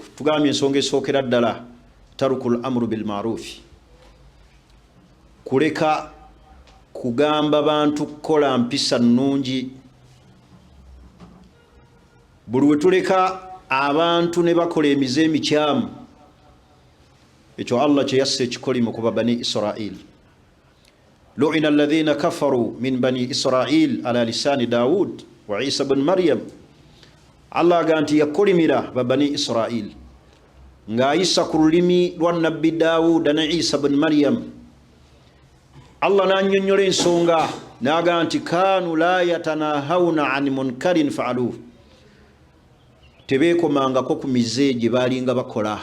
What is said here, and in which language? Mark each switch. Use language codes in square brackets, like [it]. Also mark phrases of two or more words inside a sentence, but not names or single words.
[lg] Tugambye ensonga esookera ddala [ar] ترك الأمر بالمعروف, [lg] kuleka kugamba bantu kukola mpisa nnungi. Buli we tuleka abantu ne bakola emize emikyamu, ekyo Allah kye yasse ekikolimu ku Bani Israil. [ar] لعن الذين كفروا من بني إسرائيل على لسان داود وعيسى ابن مريم. [lg] Allah ganti yakolimira Bani Israil nga Isa ku lulimi lwa Nabbi Daud ne Isa bin Maryam. Allah n'annyonnyola ensonga n'aga nti [ar] كانوا لا يتناهون عن منكر فعلوه, [lg] tebeekomangako ku mize gye baalinga bakola.